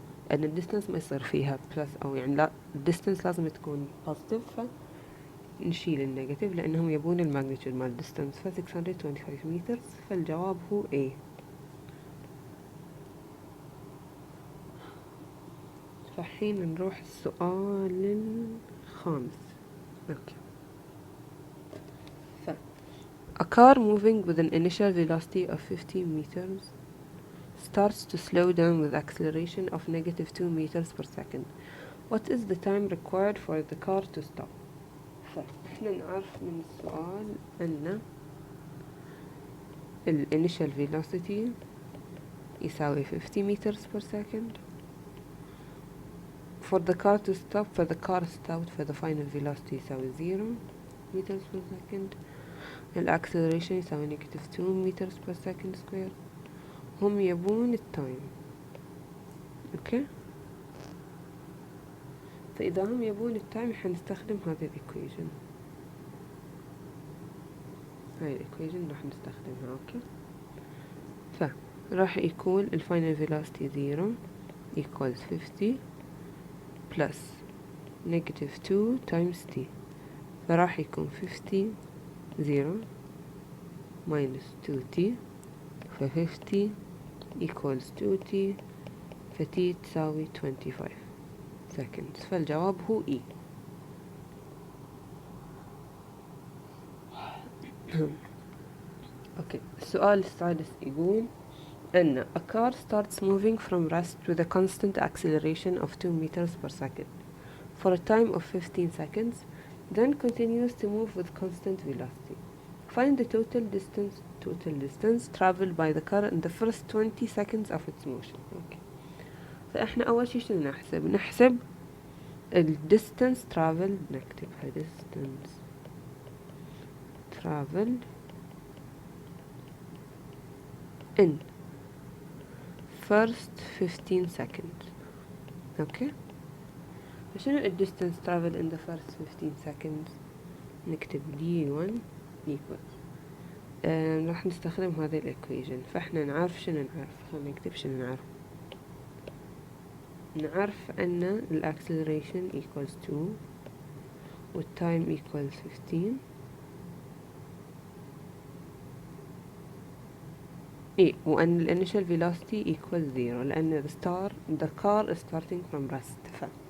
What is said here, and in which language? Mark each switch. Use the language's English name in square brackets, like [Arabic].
[Arabic] لأن الديستنس ما يصير فيها بلس أو يعني لا، الديستنس لازم تكون positive، فنشيل النيجاتيف لأنهم يبون الماجنتيود مال الديستنس. ف 625 meters، فالجواب هو A. فالحين نروح السؤال الخامس. [English] Okay. A car moving with an initial velocity of 15 meters starts to slow down with acceleration of negative 2 meters per second. What is the time required for the car to stop? [Arabic] فإحنا نعرف من السؤال أن ال [English] initial velocity [Arabic] يساوي [English] 50 meters per second. For the car to stop, for the car stopped, for the final velocity [Arabic] يساوي [English] 0 meters per second. [Arabic] الأكسلريشن يساوي [English] negative 2 meters per second square. [Arabic] هم يبون التايم. اوكي، فإذا هم يبون التايم حنستخدم هذه الإيكويشن. هاي الإيكويشن راح نستخدمها. اوكي، فراح يكون الفاينل [English] velocity 0 equals 50 plus negative 2 times t. [Arabic] فراح يكون [English] 50 0 minus 2t، ف 50 equals 2t، ف t [Arabic] تساوي [English] 25 seconds. [Arabic] فالجواب هو E. اوكي، السؤال السادس يقول أن [English] a car starts moving from rest with a constant acceleration of 2 meters per second for a time of 15 seconds, then continues to move with constant velocity. Find the total distance traveled by the car in the first 20 seconds of its motion. okay. [Arabic] فإحنا أول شي شنو نحسب ال [English] distance traveled. نكتبها distance traveled in first 15 seconds. okay. [Arabic] فشنو ال [English] distance traveled in the first 15 seconds؟ [Arabic] نكتب D1 equals راح نستخدم هذه الإيكويشن. فإحنا نعرف شنو نعرف، نكتب شنو نعرف أن ال [English] acceleration equals 2 [Arabic] وال [English] time equals 15. [Arabic] وأن ال [English] initial velocity equals 0 [Arabic] لأن [English] the car is starting from rest.